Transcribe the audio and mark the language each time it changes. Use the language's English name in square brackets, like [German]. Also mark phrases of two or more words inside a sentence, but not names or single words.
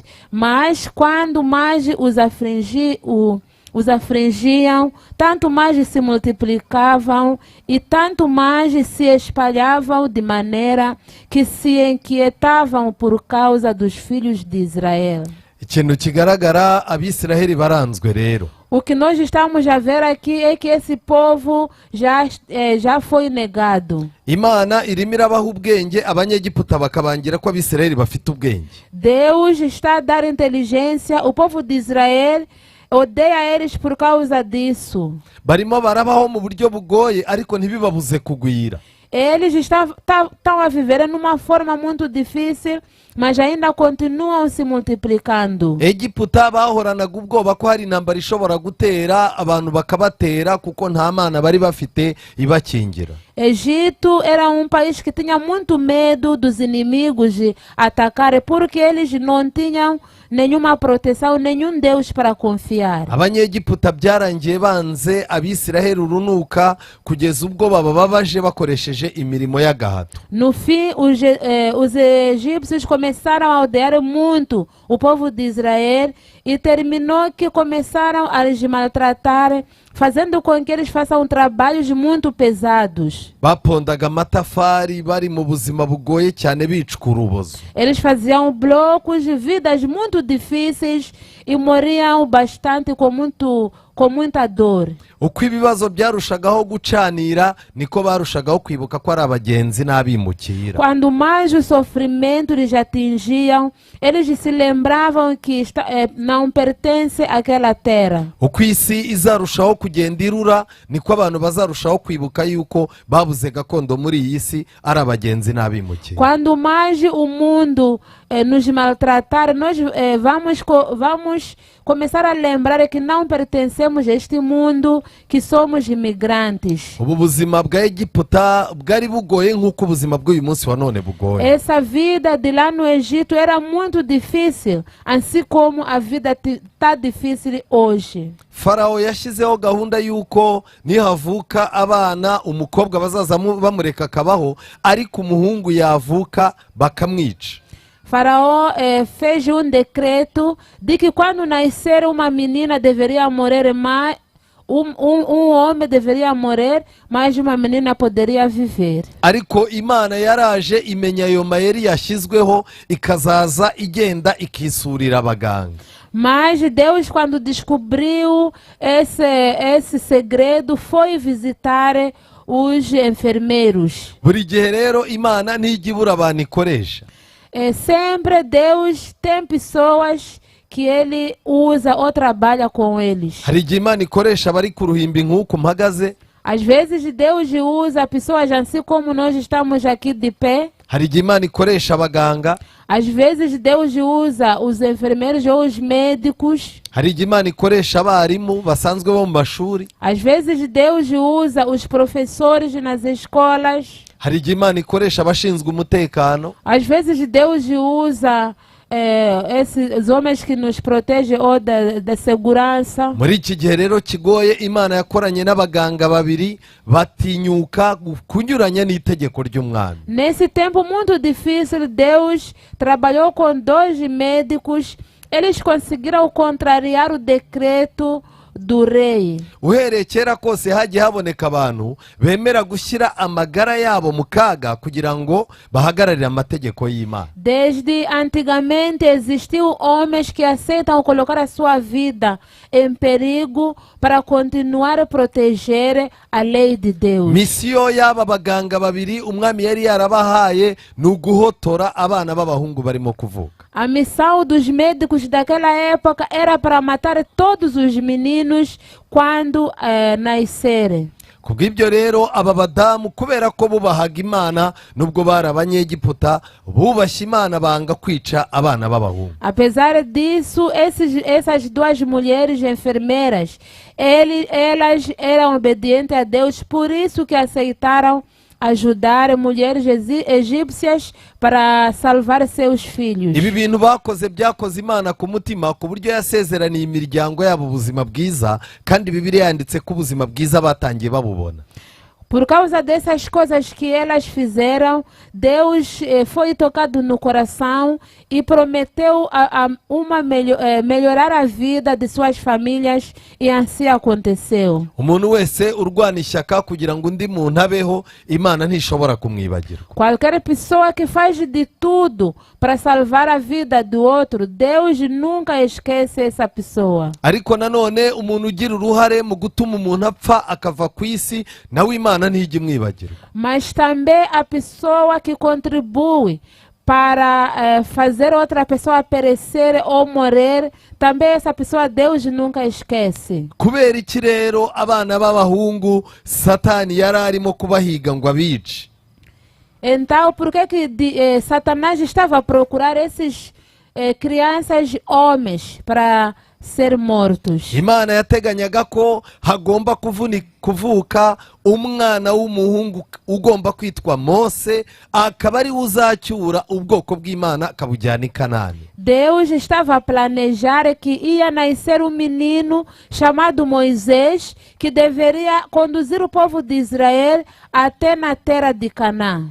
[Portuguese] Mas quando mais os afligiam, tanto mais se multiplicavam e tanto mais se espalhavam, de maneira que se inquietavam por causa dos filhos de Israel. [Kinyarwanda] Ikintu kigaragara, Abisiraheli baranzwe rero. [Portuguese] O que nós estamos a ver aqui é que esse povo já foi negado. [Kinyarwanda] Imana irimo irabaha ubwenge, Abanyegiputa bakabangira ko Abisiraheli bafite ubwenge. [Portuguese] Deus está a dar inteligência, o povo de Israel odeia eles por causa disso. [Kinyarwanda] Barimo barabaho mu buryo bugoye, ariko ntibibabuze kugwira. [Portuguese] Eles estão a viver numa forma muito difícil, mas ainda continuam se multiplicando. [Kinyarwanda] Egiputa bahoranaga ubwoba ko hari intambara ishobora gutera abantu bakabatera, kuko nta mana bari bafite ibakingira. [Portuguese] Egito era um país que tinha muito medo dos inimigos de atacar, porque eles não tinham nenhuma proteção, nenhum Deus para confiar. [Kinyarwanda] Abanyegiputa byarangiye banze Abisiraheli urunuka, kugeza ubwo bababaje bakoresheje imirimo y'agahato. [Portuguese] No fim, os egípcios começaram a odiar muito o povo de Israel, e terminou que começaram a lhes maltratar, fazendo com que eles façam trabalhos muito pesados. [Kinyarwanda] Bapondaga amatafari bari mu buzima bugoye cyane bicwa urubozo. [Portuguese] Eles faziam blocos de vidas muito difíceis e morriam bastante com muita dor. [Kinyarwanda] Uko ibibazo byarushagaho gucanira, niko barushagaho kwibuka ko ari abagenzi n'abimukira. [Portuguese] Quando mais o sofrimento lhes atingiam, eles se lembravam que não pertence àquela terra. [Kinyarwanda] Uko isi izarushaho kugenda irura, niko abantu bazarushaho kwibuka yuko babuze gakondo muri iyi si, ari abagenzi n'abimukira. [Portuguese] Quando mais o mundo nos maltratar, nós vamos começar a lembrar que não pertencemos a este mundo, que somos imigrantes. [Kinyarwanda] Ubu buzima bwa Egiputa bwari bugoye nk'uko ubuzima bw'uyu munsi wa none bugoye. [Portuguese] Essa vida de lá no Egito era muito difícil, assim como a vida está difícil hoje. [Kinyarwanda] Farawo yashyizeho gahunda y'uko nihavuka abana, umukobwa bazaza bamureka akabaho, ariko umuhungu yavuka bakamwica. [Portuguese] Faraó fez decreto de que quando nascer uma menina deveria morrer mais, um homem deveria morrer, mas uma menina poderia viver. [Kinyarwanda] Ariko Imana yaraje imenya ayo mayeri yashyizweho, ikazaza igenda ikisurira abaganga. [Portuguese] Mas Deus, quando descobriu esse segredo, foi visitar os enfermeiros. [Kinyarwanda] buri gihe rero imana ntijya ibura abantu ikoresha. [Portuguese] Sempre Deus tem pessoas que ele usa ou trabalha com eles. [Kinyarwanda] hari igihe imana ikoresha abari ku ruhimbi nk'uku mpagaze, [Portuguese] Às vezes Deus usa pessoas assim como nós estamos aqui de pé. [Kinyarwanda] hari igihe imana ikoresha abaganga, [Portuguese] Às vezes Deus usa os enfermeiros ou os médicos. [Kinyarwanda] hari igihe imana ikoresha abarimu basanzwe bo mu mashuri, [Portuguese] Às vezes Deus usa os professores nas escolas. [Kinyarwanda] hari igihe imana ikoresha abashinzwe umutekano, [Portuguese] Às vezes Deus usa esses homens que nos protegem ou da segurança. [Kinyarwanda] muri iki gihe rero kigoye imana yakoranye n'abaganga babiri batinyuka kunyuranya n'itegeko ry'umwami. [Portuguese] Nesse tempo muito difícil, Deus trabalhou com 2 médicos. Eles conseguiram contrariar o decreto do rei. [Kinyarwanda] uhereye kera kose hagiye haboneka abantu bemera gushyira amagara yabo mu kaga kugira ngo bahagararire amategeko y'imana. [Portuguese] Desde antigamente existiu homens que aceitam colocar a sua vida em perigo para continuar a proteger a lei de Deus. [Kinyarwanda] misiyo y'aba baganga babiri umwami yari yarabahaye ni uguhotora abana b'abahungu barimo kuvuka. [Portuguese] A missão dos médicos daquela época era para matar todos os meninos quando nascerem. [Kinyarwanda] kubw'ibyo rero aba badamu kubera ko bubahaga imana nubwo bari abanyegiputa bubashye imana banga kwica abana b'abahungu. [Portuguese] Apesar disso, essas 2 mulheres enfermeiras, elas eram obedientes a Deus, por isso que aceitaram ajudar mulheres egípcias para salvar seus filhos. [Kinyarwanda] ibi bintu bakoze byakoze imana ku mutima ku buryo yasezeraniye imiryango yabo ubuzima bwiza, kandi Bibiliya yanditse ko ubuzima bwiza batangiye babubona. [Portuguese] Por causa dessas coisas que elas fizeram, Deus foi tocado no coração e prometeu melhorar a vida de suas famílias, e assim aconteceu. [Kinyarwanda] umuntu wese urwana ishyaka kugira ngo undi muntu abeho, imana ntishobora kumwibagirwa. [Portuguese] Qualquer pessoa que faz de tudo para salvar a vida do outro, Deus nunca esquece essa pessoa. [Kinyarwanda] ariko nanone umuntu ugira uruhare mu gutuma umuntu apfa akava ku isi, nawe imana ntijya imwibagirwa. [Portuguese] Mas também a pessoa que contribui para fazer outra pessoa perecer ou morrer, também essa pessoa Deus nunca esquece. [Kinyarwanda] kubera iki rero abana b'abahungu satani yari arimo kubahiga ngo abice? [Portuguese] Então, por que Satanás estava a procurar esses crianças homens para ser mortos? [Kinyarwanda] imana yateganyaga ko hagomba kuvuka umwana w'umuhungu ugomba kwitwa Mose, akaba ari we uzacyura ubwoko bw'imana akabujyana i Kanani. [Portuguese] Deus estava a planejar que ia nascer um menino chamado Moisés, que deveria conduzir o povo de Israel até na terra de Canaã.